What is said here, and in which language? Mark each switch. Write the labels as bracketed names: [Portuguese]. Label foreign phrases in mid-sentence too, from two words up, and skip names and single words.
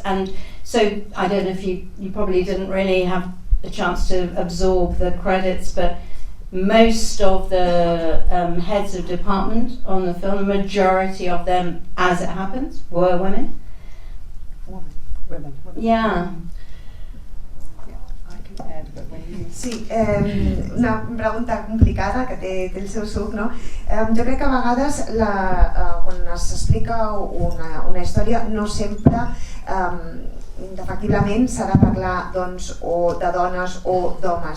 [English] And so, I don't know if you probably didn't really have a chance to absorb the credits, but most of the heads of department on the film, the majority of them, as it happens, were women. Women. Yeah. I can add, but when you [Catalan] Sí, una pregunta complicada que té el seu suc, no? Jo crec que a vegades quan s'explica una història no sempre efectivament s'ha de parlar o de dones o d'homes.